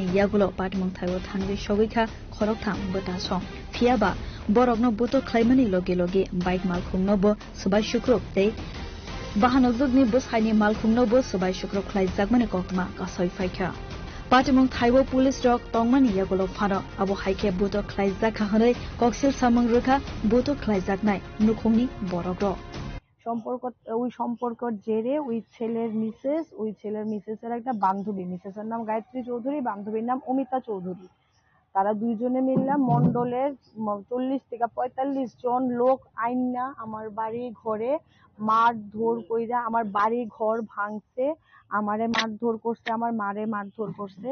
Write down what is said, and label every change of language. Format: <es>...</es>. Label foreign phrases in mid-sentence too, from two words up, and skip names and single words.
<trp>yagulo party mongthaiwo thanwi shogikha khoroktham bota song phiaba borokno buto khlaimani logi logi bike malkhungnobo subai shukrok te bahano zugni bushaini malkhungnobo subai shukrok khlai jakmani koktma kasoi faikha party mongthaiwo police rok tongmani yagulo pharo abo haike buto khlai jakha hanai koksil samang rukha buto khlai jaknai nukhungni borokro</trp> <bn>সম্পর্কের জেরে ওই ছেলের মিসেসের একটা বান্ধবী মিসেসের নাম গায়ত্রী চৌধুরী বান্ধবীর নাম অমিতা চৌধুরী তারা দুইজনে মিললা মন্ডলের 40 থেকে 45 জন লোক আইনা আমার বাড়ি ঘরে মারধর কইরা আমার বাড়ি ঘর ভাঙছে, আমারে মারধর করছে, আমার মারে মারধর করছে।</bn>